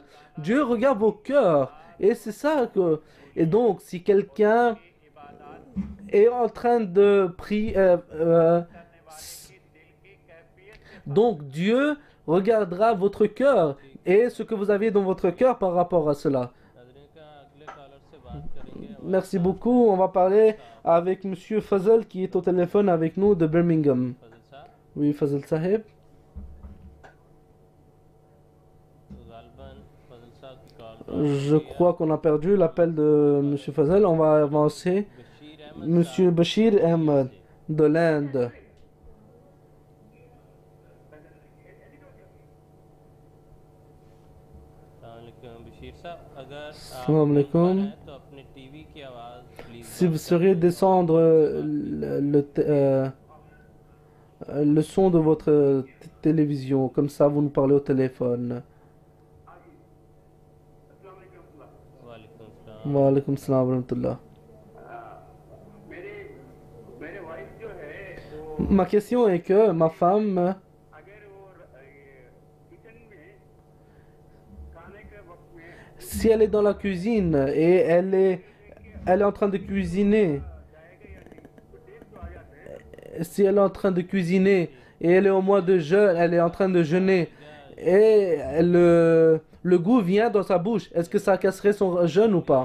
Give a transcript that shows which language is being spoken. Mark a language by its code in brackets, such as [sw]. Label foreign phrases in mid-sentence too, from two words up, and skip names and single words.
[fr] Dieu regarde vos cœurs. Et c'est ça que... Et donc, si quelqu'un est en train de prier... donc, Dieu regardera votre cœur et ce que vous avez dans votre cœur par rapport à cela. [ur] ناظرین کا اگلے کالر سے بات کریں گے [fr] Merci beaucoup. On va parler avec Monsieur Fazal qui est au téléphone avec nous de Birmingham. फजल साहब Oui, Fazal Saheb. [ur] غالباً فضل صاحب کی کال [fr] Je crois qu'on a perdu l'appel de Monsieur Fazal. On va avancer. बशीर अहमद Monsieur Bashir Ahmed de l'Inde. [ur] السلام بشیر صاحب اگر آپ [ar] السلام عليكم. [ur] ہیں تو اپنے ٹی وی کی آواز پلیز [fr] Si vous sauriez descendre le son de votre télévision, comme ça vous nous parlez au téléphone. [ar] وعليكم سلام وعليكم سلام ورحمة الله. [ur] میرے وائف جو ہے وہ [fr] Ma question est que ma femme, [ur] اگر وہ کچن میں کھانے کے وقت میں [fr] si elle est dans la cuisine et elle est en train de cuisiner, si elle est en train de cuisiner et elle est au mois de jeûne, elle est en train de jeûner et le goût vient dans sa bouche, est-ce que ça casserait son jeûne ou pas?